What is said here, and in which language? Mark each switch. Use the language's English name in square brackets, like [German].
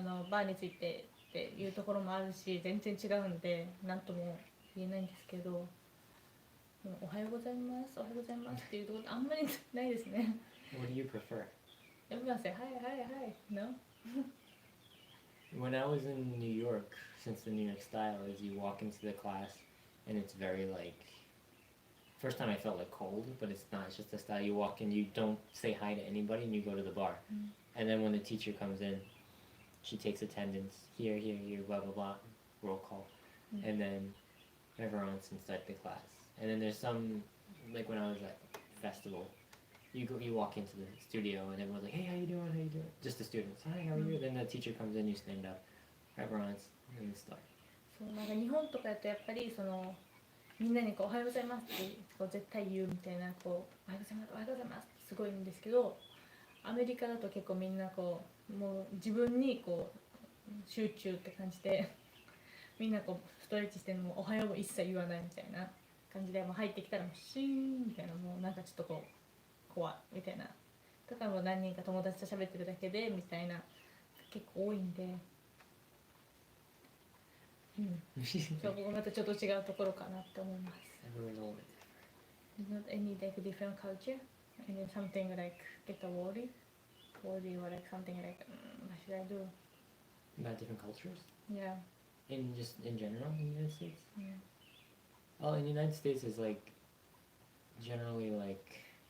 [Japanese] バーについてっていうところもあるし全然違うんで何とも言えないんですけどおはようございますおはようございますっていうところあんまりないですね [English] What do you prefer? Everyone say hi hi hi no? When I was in New York, since the New York style is you walk into the class and it's very like, first time I felt like cold, but it's not, it's just the style you walk in, you don't say hi to anybody and you go to the bar. And then when the teacher comes in, she takes attendance, here, blah blah blah, roll call. And then everyone's inside the class. And then there's some, like when I was at festival, you walk into the studio and everyone's like, hey, how you doing? Just the students, hi, how are you? Then the teacher comes in, you stand up, everyone's and start. [Japanese] そうなんか日本とかだとやっぱりそのみんなにこうおはようございますってこう絶対言うみたいなこうおはようございますおはようございますすごいんですけど、アメリカだと結構みんなこうもう自分にこう集中って感じで、みんなこうストレッチしてるのもおはようも一切言わないみたいな感じで、もう入ってきたらもうシーンみたいな、もうなんかちょっとこう怖いみたいな、だからもう何人か友達と喋ってるだけでみたいな結構多いんで、そこがまたちょっと違うところかなって思います。 [English] Everyone's a little bit Not any like different culture, and then something like get a worry or like something like what should I do? different. About different cultures? Yeah. Just in general in the United States? Yeah. Well, in the United States is like generally like.